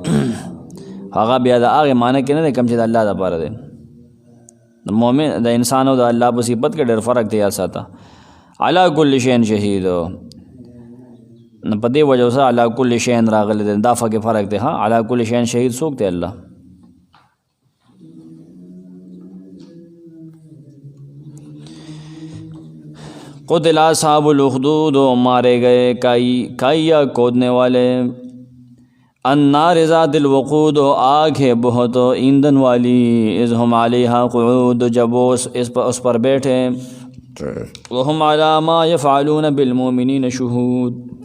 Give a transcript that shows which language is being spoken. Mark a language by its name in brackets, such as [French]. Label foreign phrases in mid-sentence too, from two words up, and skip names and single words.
[Pashto] هغه بیا د هغې معنی کې نه دی کوم چې د الله دپاره دی، د مؤمن د انسان او د الله په صفت کې ډېر فرق دی. یاد ساته [Arabic] علی کل شیء شهید، [Pashto] نو په دې وجه سره [Arabic] علی کل شیء [Pashto] راغلی دی، دا کې فرق دی. ها [Arabic] علی کل شیء شهید [Pashto] څوک دی؟ الله. [Arabic] قتل اصحاب الاخدود، [Urdu] مارے گئے کائیا کودنے والے، [Arabic] النار ذات الوقود، [Urdu] آگ ہے بہت ایندھن والی، [Arabic] اذ ہم علیہا قعود، [Urdu] جب وہ اس پر بیٹھے، [Arabic] وہم علی ما یفعلون بالمؤمنین شہود،